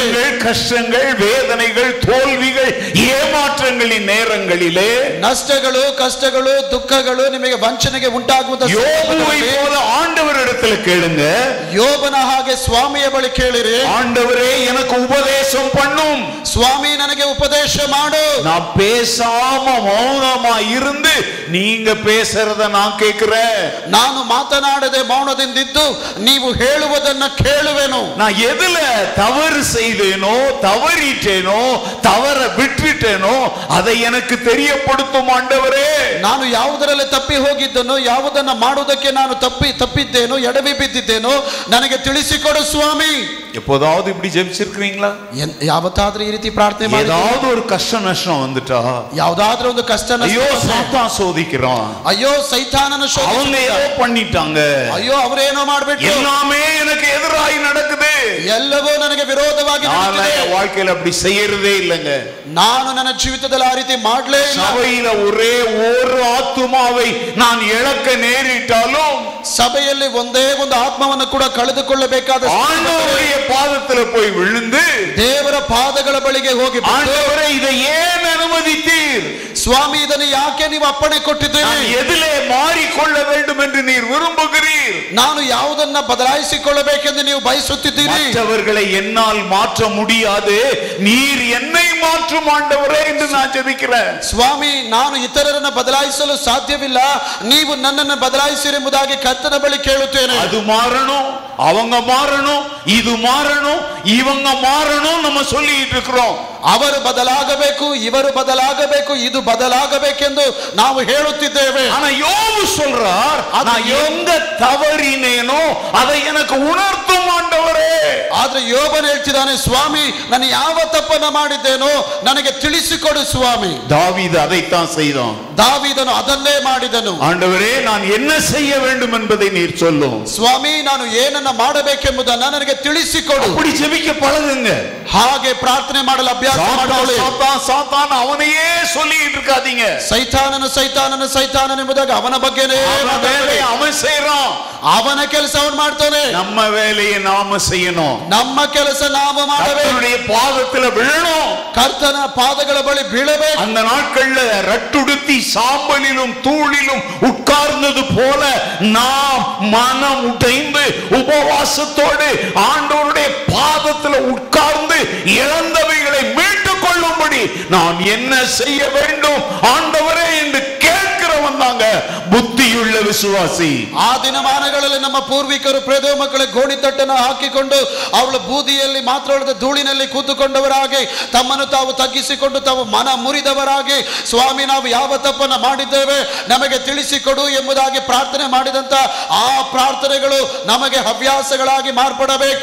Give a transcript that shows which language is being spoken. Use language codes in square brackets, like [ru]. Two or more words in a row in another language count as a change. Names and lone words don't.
[ta] நஷ்டங்கள், கஷ்டங்கள், வேதனைகள், தோல்விகள், ஏமாற்றங்களின் நேரங்களிலே [kn] ನಷ್ಟಗಳು, ಕಷ್ಟಗಳು, ದುಃಖಗಳು, ನಿಮಗೆ ವಂಚನೆಗೆ ಉಂಟಾಗುವಂತ [ta] யோபுவை போல ஆண்டவரிடத்தில் கேளுங்க. [kn] ಯೋಬನ ಹಾಗೆ ಸ್ವಾಮಿಯ ಬಳಿ ಕೇಳಿರಿ, [ta] ஆண்டவரே எனக்கு உபதேசம் பண்ணும், [kn] ಸ್ವಾಮಿ ನನಗೆ ಉಪದೇಶ ಮಾಡು. [ta] நான் பேசாம மௌனமா இருந்து நீங்க பேசுறத நான் கேட்கிறேன். [kn] ನಾನು ಮಾತನಾಡದೆ ಮೌನದಿಂದಿದ್ದು ನೀವು ಹೇಳುವುದನ್ನ ಕೇಳುವೆನು. [ta] நான் எதுல தவறு செய்தேனோ, தவறிட்டேனோ, தவற விட்டுட்டேனோ அதை எனக்கு தெரியப்படுத்தும் ஆண்டவரே. [kn] ನಾನು ಯಾವುದರಲ್ಲಿ ತಪ್ಪಿ ಹೋಗಿದ್ದನೋ, ಯಾವುದನ್ನ ಮಾಡುವುದಕ್ಕೆ ನಾನು ತಪ್ಪಿದ್ದೇನೋ, ಎಡವಿ ಬಿದ್ದಿದ್ದೇನೋ ನನಗೆ ತಿಳಿಸಿಕೊಡು ಸ್ವಾಮಿ. [ta] எப்போதாவது இப்படி ஜெபிச்சிருக்கீங்களா? [kn] ಯಾವತ್ತಾದ್ರೂ ಈ ರೀತಿ ಪ್ರಾರ್ಥನೆ ಮಾಡಿ, [ta] ஏதாவது ஒரு கஷ்ட நஷ்டம் வந்துட்டா, [kn] ಯಾವ್ದಾದ್ರೂ ಒಂದು ಕಷ್ಟ [ta] ஐயோ சாத்தான் சோதிக்கிறான், [kn] ಅಯ್ಯೋ ಸೈತಾನನ [ta] அவங்க ஏதோ பண்ணிட்டாங்க, [kn] ಅಯ್ಯೋ ಅವರೇನೋ ಮಾಡ್ಬಿಟ್ಟು [ta] எல்லாமே எனக்கு எதிராಗಿ நடக்குது, [kn] ಎಲ್ಲವೂ ನನಗೆ ವಿರೋಧವಾಗಿ ನಡೆಯುತ್ತಿದೆ. [ta] வாழ்க்கையில அப்படி செய்யறதே இல்லைங்க. [kn] ನಾನು ನನ್ನ ಜೀವಿತದಲ್ಲಿ ಆ ರೀತಿ ಮಾಡಲೇ ಇಲ್ಲ. [ta] சபையில ஒரே ஒரு ஆத்துமாவை நான் இழக்க நேரிட்டாலும் [kn] ಸಭೆಯಲ್ಲಿ ಒಂದೇ ಒಂದು ಆತ್ಮವನ್ನು ಕೂಡ ಕಳೆದುಕೊಳ್ಳಬೇಕಾದ [ta] ஆண்டவருடைய பாதத்துல போய் விழுந்து [kn] ದೇವರ ಪಾದಗಳ ಬಳಿಗೆ ಹೋಗಿ, [ta] ஆண்டவரே இதை ஏன் அனுமதித்தீர்? [kn] ಸ್ವಾಮಿ ಇದನ್ನು ಯಾಕೆ ನೀವು ಅಪ್ಪಣೆ ಕೊಟ್ಟಿದ್ದೀರಿ? [ta] எதிலே மாறிக்கொள்ள வேண்டும் என்று நீர் விரும்புகிறீர்? [kn] ನಾನು ಯಾವುದನ್ನ ಬದಲಾಯಿಸಿಕೊಳ್ಳಬೇಕೆಂದು ನೀವು ಬಯಸುತ್ತಿದ್ದೀರಿ? [ta] மற்றவர்களை என்னால் மாற்ற முடியாது, நீர் என்னை மாற்றும் ஆண்டவரே என்று நான் ஜெபிக்கிறேன். [kn] ಸ್ವಾಮಿ ನಾನು ಇತರರನ್ನ ಬದಲಾಯಿಸಲು ಸಾಧ್ಯವಿಲ್ಲ, ನೀವು ನನ್ನನ್ನು ಬದಲಾಯಿಸಿರೆಂಬುದಾಗಿ ಕರ್ತನ ಬಳಿ ಕೇಳುತ್ತೇನೆ. [ta] அது மாறணும், அவங்க மாறணும், இது மாறணும், இவங்க மாறணும் நம்ம சொல்லிட்டு இருக்கிறோம். [kn] ಅವರು ಬದಲಾಗಬೇಕು, ಇವರು ಬದಲಾಗಬೇಕು, ಇದು ಬದಲಾಗಬೇಕೆಂದು ನಾವು ಹೇಳುತ್ತಿದ್ದೇವೆ. [ta] ஆனா யோபு சொல்றார், நான் எங்க தவறினேனோ அதை எனக்கு உணர்த்தும் ஆண்டவரே. [kn] ಆದ್ರೆ ಯೋಬನು ಹೇಳ್ತಿದ್ದಾನೆ, ಸ್ವಾಮಿ ನಾನು ಯಾವ ತಪ್ಪನ್ನ ಮಾಡಿದ್ದೇನೋ ನನಗೆ ತಿಳಿಸಿಕೊಡು ಸ್ವಾಮಿ. [ta] தாவீது அதைத்தான் செய்தான். [kn] ದಾವೀದನು ಅದನ್ನೇ ಮಾಡಿದನು. [ta] ஆண்டவரே நான் என்ன செய்ய வேண்டும் என்பதை நீர் சொல்லும். [kn] ಸ್ವಾಮಿ ನಾನು ಏನನ್ನ ಮಾಡಬೇಕೆಂಬುದನ್ನು ನನಗೆ ತಿಳಿಸಿಕೊಡು. [ta] அப்படி ஜெபிக்க பழகுங்க. [kn] ಹಾಗೆ ಪ್ರಾರ್ಥನೆ ಮಾಡಲು ಅಭ್ಯಾಸ ಮಾಡಿಕೊಳ್ಳಿ. [ta] சாத்தான் அவனையே சொல்லிட்டு இருக்காதீங்க. [kn] ಸೈತಾನನ ಎಂಬುದಾಗ ಅವನ ಬಗ್ಗೆನೇ [ta] அவன் செய்றான். [kn] ಅವನ ಕೆಲಸ ಅವನು ಮಾಡ್ತಾನೆ. [ta] நம்ம வேலையை நாம செய்யணும். [kn] ನಮ್ಮ ಕೆಲಸ ನಾವು ಮಾಡಬೇಕು. [ta] கர்த்தருடைய பாதத்துல விழணும். [kn] ಕರ್ತನ ಪಾದಗಳ ಬಳಿ ಬೀಳಬೇಕು. [ta] அந்த நாட்கள்ல ரட்டுடுத்தி சாம்பலிலும் தூளிலும் உட்கார்ந்தது போல நாம் மனம் உடைந்து உபவாசத்தோடு ஆண்டவருடைய பாதத்துல உட்கார்ந்து இழந்தவைகளை மீட்டுக் கொள்ளும்படி நான் என்ன செய்ய வேண்டும் ஆண்டவரே என்று கேட்கிறவன் தாங்க புத்தியுள்ள விசுவாசி. [kn] ಆ ದಿನಮಾನಗಳಲ್ಲಿ ನಮ್ಮ ಪೂರ್ವಿಕರು ಪ್ರೇದೇವ ಮಕ್ಕಳ ಗೋಣಿತಟ್ಟನ್ನು ಹಾಕಿಕೊಂಡು ಅವಳ ಬೂದಿಯಲ್ಲಿ ಮಾತ್ರವಲ್ಲದೆ ಧೂಳಿನಲ್ಲಿ ಕೂತುಕೊಂಡವರಾಗಿ ತಮ್ಮನ್ನು ತಾವು ತಗ್ಗಿಸಿಕೊಂಡು ತಾವು ಮನ ಮುರಿದವರಾಗಿ ಸ್ವಾಮಿ ನಾವು ಯಾವ ತಪ್ಪನ್ನ ಮಾಡಿದ್ದೇವೆ ನಮಗೆ ತಿಳಿಸಿಕೊಡು ಎಂಬುದಾಗಿ ಪ್ರಾರ್ಥನೆ ಮಾಡಿದಂತ ಆ ಪ್ರಾರ್ಥನೆಗಳು ನಮಗೆ ಹವ್ಯಾಸಗಳಾಗಿ ಮಾರ್ಪಡಬೇಕು.